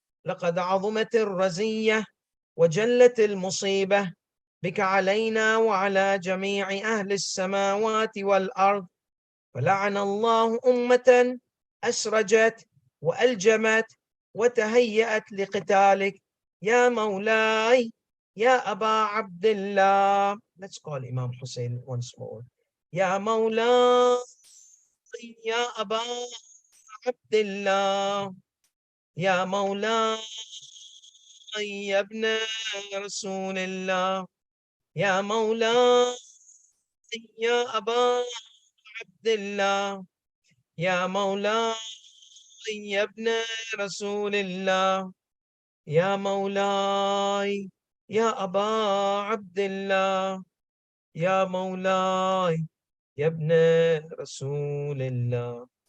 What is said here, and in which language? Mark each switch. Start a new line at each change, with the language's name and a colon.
Arabic: لقد عظمت الرزية وجلت المصيبة بك علينا وعلى جميع أهل السماوات والأرض. فلعن الله أمة أسرجت وألجمت وتهيأت لقتالك يا مولاي يا أبا عبد الله.
English: Let's call Imam Hussain once more.
Arabic: يا مولاي يا أبا عبد الله، يا مولاي يا ابن رسول الله، يا مولاي يا أبا عبد الله، يا مولاي يا ابن رسول الله، يا مولاي يا أبا عبد الله، يا مولاي يا ابن رسول الله.